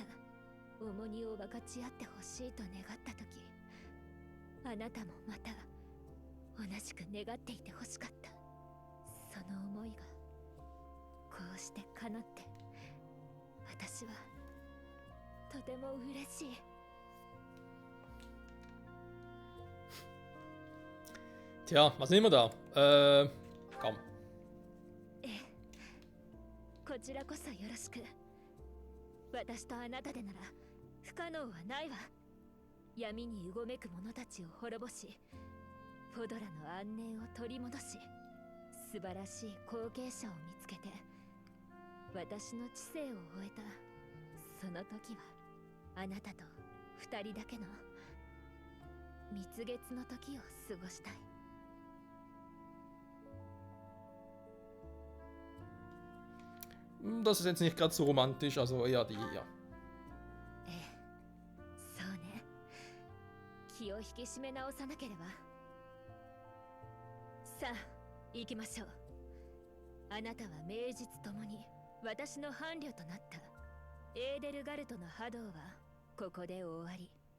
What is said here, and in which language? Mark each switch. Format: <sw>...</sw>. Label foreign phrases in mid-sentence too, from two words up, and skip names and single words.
<ja>重荷を分かち合ってほしいと願った時、あなたもまた同じく願っていてほしかった。その思いがこうして叶って、私はとても嬉しい。</ja> <de>Tja, was nehmen wir da? Komm.</de> <ja>こちらこそよろしく。私とあなたでなら不可能はないわ。闇にうごめく者たちを滅ぼし、フォドラの安寧を取り戻し、素晴らしい後継者を見つけて、私の知性を終えたその時は、あなたと二人だけの蜜月の時を過ごしたい。</ja> <de>Das ist jetzt nicht gerade so romantisch, also eher die hier.</de> <ja>そうね。気を引き締め直さなければ。さあ、行きましょう。あなたは名実ともに私の伴侶となったエーデルガルトの波動はここで終わり。</ja>